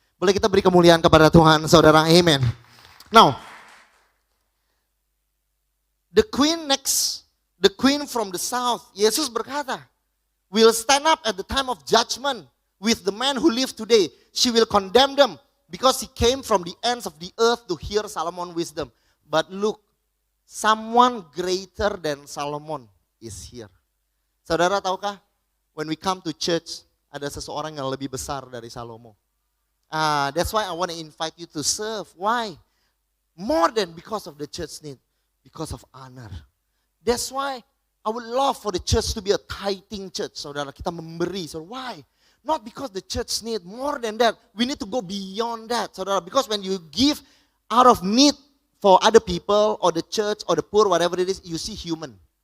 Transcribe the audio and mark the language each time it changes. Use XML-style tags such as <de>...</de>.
<id>Boleh kita beri kemuliaan kepada Tuhan, saudara.</id> <en>Amen. Now, the queen from the south,</en> <id>Yesus berkata,</id> <en>will stand up at the time of judgment with the man who live today. She will condemn them because he came from the ends of the earth to hear Solomon's wisdom. But look, someone greater than Solomon is here.</en> <id>Saudara tahukah,</id> <en>when we come to church,</en> <id>ada seseorang yang lebih besar dari Salomo.</id> <en>That's why I want to invite you to serve. Why? More than because of the church need, because of honor. That's why I would love for the church to be a tithing church. Saudara,</en> <id>kita memberi.</id> <en>So why? Not because the church need, more than that. We need to go beyond that, saudara. Because when you give out of need, for other people or the church or the poor, whatever it is, you see human.</en>